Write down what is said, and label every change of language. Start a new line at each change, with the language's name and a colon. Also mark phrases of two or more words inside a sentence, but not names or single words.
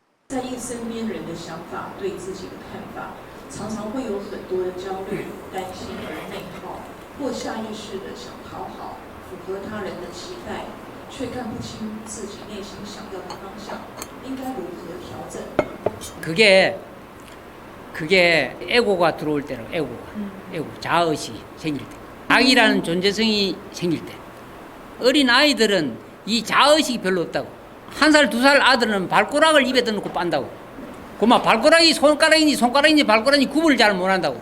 Chinese: 在意身边人的想法、对自己的看法，常常会有很多的焦虑、担心而内耗，或下意识的想讨好、符合他人的期待，却看不清自己内心想要的方向，应该如何调整？
Korean: 그게 에고가 들어올 때로 에고 자아의식이 생길 때, 자기라는 존재성이 생길 때. 어린 아이들은 이 자아의식이 별로 없다고. 1살, 2살 아들은 발가락을 입에 넣고 빤다고. 그만 발가락이 손가락인지 발가락인지 구분을 잘 못한다고.